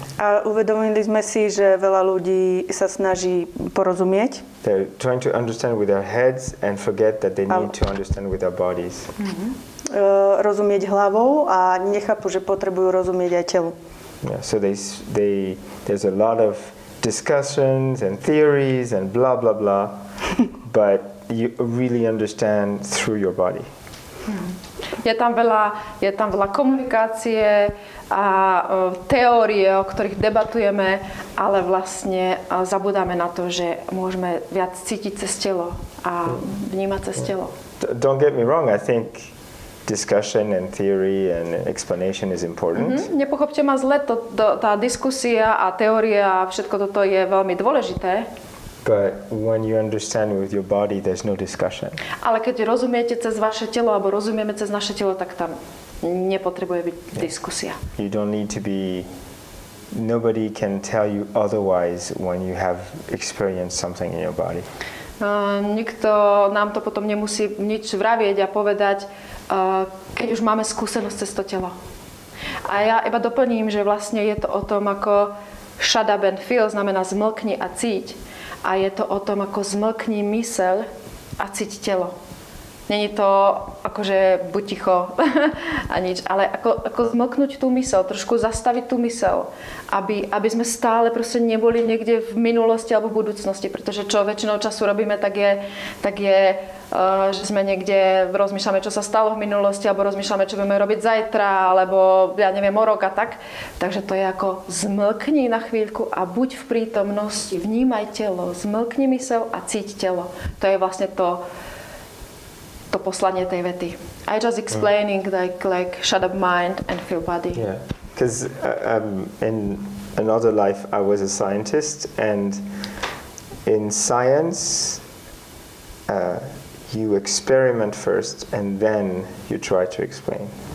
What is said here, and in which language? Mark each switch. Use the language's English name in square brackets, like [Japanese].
[Slovak] A uvedomili sme si, že veľa ľudí sa snaží porozumieť. [English] They're trying to understand with their heads and forget that they need to understand with their bodies. [Slovak] Rozumieť hlavou a nechápu, že potrebujú rozumieť aj telu. [English] Yeah, so there's a lot of discussions and theories and blah blah blah, but you really understand through your body. [Slovak] Je tam veľa komunikácie a teórie, o ktorých debatujeme, ale vlastne zabudáme na to, že môžeme viac cítiť cez telo a vnímať cez telo. [English] Don't get me wrong, I think discussion and theory and explanation is important. [Slovak] Nepochopte ma zle, tá diskusia a teória a všetko toto je veľmi dôležité. [English] But when you understand with your body, there's no discussion. [Slovak] Ale keď rozumiete cez vaše telo alebo rozumieme cez naše telo, tak tam nepotrebuje byť diskusia. [English] You don't need to be. Nobody can tell you otherwise when you have experienced something in your body. [Slovak] Nikto nám to potom nemusí nič vravieť a povedať, keď už máme skúsenosť cez to telo. A ja iba doplním, že vlastne je to o tom, ako [English] shut up and feel, [Slovak] znamená zmlkni a cíť. A je to o tom, ako zmlkni myseľ a cíť telo. Není to akože buď ticho a nič, ale ako zmlknúť tú myseľ, trošku zastaviť tú myseľ, aby sme stále proste neboli niekde v minulosti alebo v budúcnosti, pretože čo väčšinou času robíme, tak je, že sme niekde, rozmýšľame, čo sa stalo v minulosti, alebo rozmýšľame, čo budeme robiť zajtra, alebo ja neviem, o rok a tak. Takže to je ako zmlkni na chvíľku a buď v prítomnosti, vnímaj telo, zmlkni myseľ a cíť telo. To je vlastne to poslanie tej vety. [English] I just explaining like shut up mind and feel body. Yeah, because in another life I was a scientist, and in science you experiment first and then you try to explain.